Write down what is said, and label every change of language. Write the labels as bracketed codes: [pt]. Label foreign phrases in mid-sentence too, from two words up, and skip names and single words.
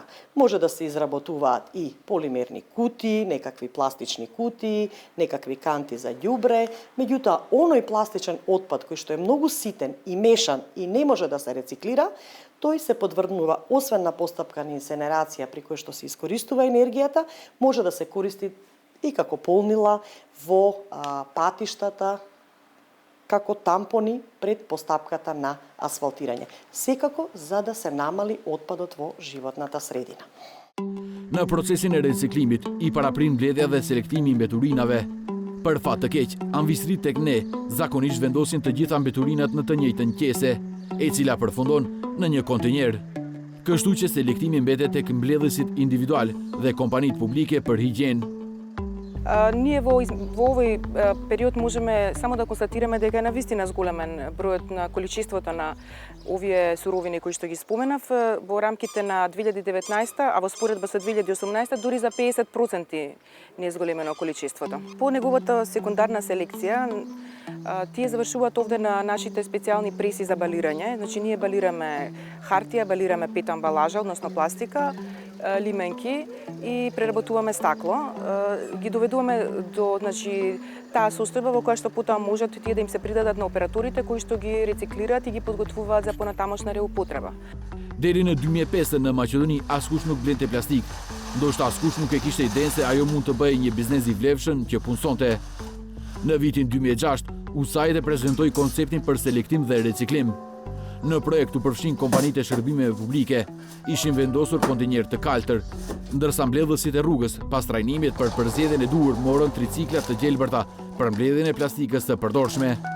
[mk] Може да се изработуваат и полимерни кутии, некакви пластични кутии, некакви канти за ѓубре, меѓутоа оној пластичен отпад кој што е многу ситен и мешан и не може да се рециклира, тој се подвргнува освен на постапка на инсенерација при кој што се искористува енергијата, може да се користи и како полнила во патиштата, како тампони пред постапката на асфалтирање. Секако за да се намали отпадот во животната средина. [sq] Në procesin e reciklимit i paraprin mbledhja dhe selektimi i mbeturinave. Për fat të keq, anvistrit tek ne zakonisht vendosin të gjitha mbeturinat në të njëjtën qese, e cila përfundon në një kontenjer. Kështu që selektimi mbetet tek mbledhësit individual dhe kompanitë publike për higjenë. [mk] Ние во овој период можеме само да констатираме дека е навистина зголемен бројот на количеството на овие суровини кои што ги споменав во рамките на 2019, а во споредба со 2018 дури за 50% не е зголемено количеството. По неговата секундарна селекција, тие завршуваат овде на нашите специјални преси за балирање. Значи ние балираме хартија, балираме пет амбалажа, односно пластика, лименки и преработуваме стакло. Ги доведуваме до таа состојба во која што потоа можат тие да им се придадат на операторите кои што ги рециклираат и ги подготвуваат за понатамошна реупотреба. [sq] Deri në 2005 në Maqedoni askush nuk blente plastik. Ndoshta askush nuk e kishte idenë se ajo mund të bëjë një biznes i vlefshëm që punsonte. Në vitin 2006, USAID prezantoi konceptin për selektim dhe reciklim. Në projekt u përfshin kompanitë e shërbimeve publike, ishin vendosur kontenjer të kaltër, ndërsa mbledhësit e rrugës, pas trajnimit për përzgjedhjen e duhur, morën tricikla të gjelbërta për mbledhjen e plastikës të përdorshme.